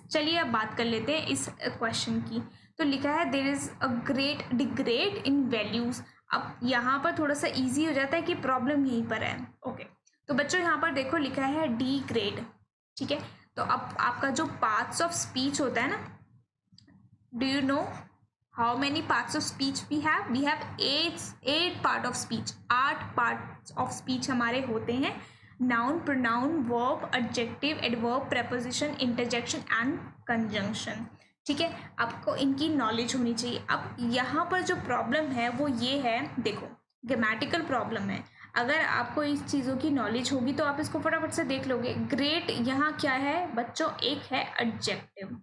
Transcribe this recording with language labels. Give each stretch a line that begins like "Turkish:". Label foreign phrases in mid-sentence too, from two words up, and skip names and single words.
Hindi: चलिए अब बात कर लेते हैं इस क्वेश्चन की। तो लिखा है
English: there is a great degrade in values.
Hindi: अब यहाँ पर थोड़ा सा इजी हो जाता है कि प्रॉब्लम यहीं पर है। ओके, तो बच्चों यहाँ पर देखो लिखा है डी ग्रेड। ठीक है, तो अब आपका जो
English: parts of speech
Hindi: होता है ना,
English: do you know how many parts of speech we have? We have 8 part of speech, 8 parts of speech
Hindi: हमारे होते हैं।
English: noun, pronoun, verb, adjective, adverb, preposition, interjection and conjunction।
Hindi: ठीक है, आपको इनकी नॉलेज होनी चाहिए। अब यहाँ पर जो प्रॉब्लम है वो ये है, देखो
English: grammatical problem
Hindi: है। अगर आपको इस चीज़ों की नॉलेज होगी तो आप इसको फटाफट से देख लोगे। ग्रेट यहाँ क्या है बच्चों, एक है एडजेक्टिव।